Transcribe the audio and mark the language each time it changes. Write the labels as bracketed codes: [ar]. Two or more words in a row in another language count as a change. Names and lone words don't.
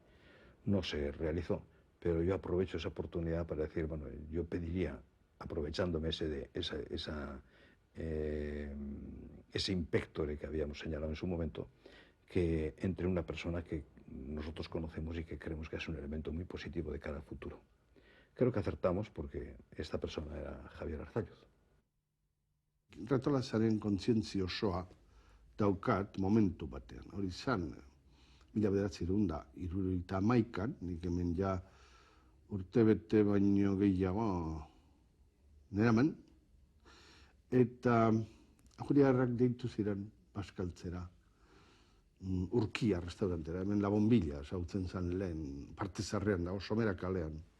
[es] No se realizó, pero yo aprovecho esa oportunidad para decir, bueno, yo pediría, aprovechándome ese in pectore que habíamos señalado en su momento, que entre una persona que nosotros conocemos y que creemos que es un elemento muy positivo de cara al futuro. Creo que acertamos porque esta persona era Javier Arzalluz. [eu] Retolazaren kontzientzia osoa daukat momentu batean. Hori izan, 1971an, nik hemen ja urtebete baino gehiago neraman, eta Juriaguerrak deitu ziren Paskaltzera, Urkia restaurantera, hemen La Bombilla, zautzen zen lehen, parte zarrean dago, Somera kalean.